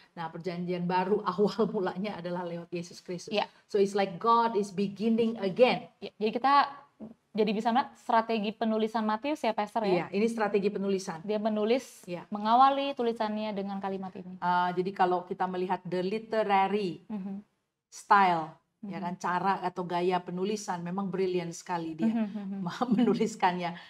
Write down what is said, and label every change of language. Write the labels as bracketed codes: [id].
[id] Nah, Perjanjian Baru awal mulanya adalah lewat Yesus Kristus. [en] So it's like God is beginning again. [id] Jadi kita bisa melihat strategi penulisan Matius ya, Pastor ya. Iya, ini strategi penulisan. Dia menulis, mengawali tulisannya dengan kalimat ini. Jadi kalau kita melihat [en] the literary style [id] ya kan, cara atau gaya penulisan memang brilian sekali dia menuliskannya.